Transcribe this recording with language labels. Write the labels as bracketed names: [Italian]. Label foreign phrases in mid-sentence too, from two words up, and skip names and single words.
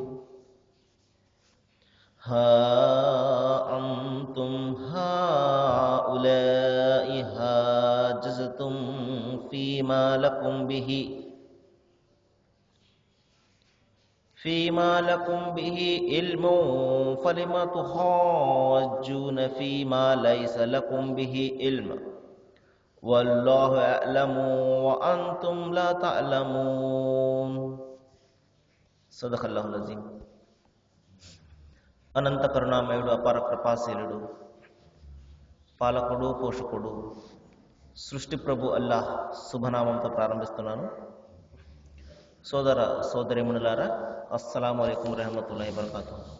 [Arabic] ها أنتم هؤلاء حاجزتم فيما لكم به علم فلم تحاجون فيما ليس لكم به علم والله يعلم وأنتم لا تعلمون. صدق الله العظيم. [Telugu] అనంత కరుణామయుడు, అపార కృపాశీలుడు, పాలకుడు, పోషకుడు, సృష్టి ప్రభు అల్లాహ్ శుభనామంతో ప్రారంభిస్తున్నాను. సోదర సోదరిమణులారా, [Arabic] السلام عليكم ورحمة الله وبركاته.